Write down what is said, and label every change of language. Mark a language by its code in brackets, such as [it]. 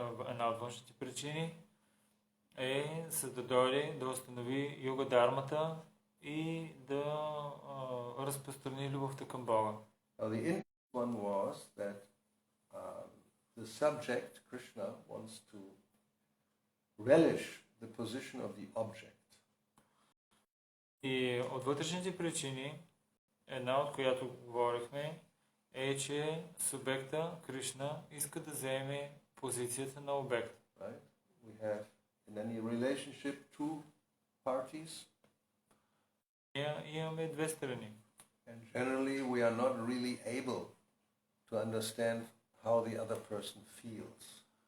[bg] Една от външните причини е да дойде да установи Юга Дармата и да разпространи любовта към Бога. [en] The interesting one was that the subject, Krishna, wants to relish the position of the object. [bg] И от вътрешните причини, една от която говорихме, е, че субекта Кришна иска да заеме позицията на обект. [en] Right? We have in any relationship two parties. [bg] Имаме 2 страни. [en] And generally we are not really able to understand how the other person feels.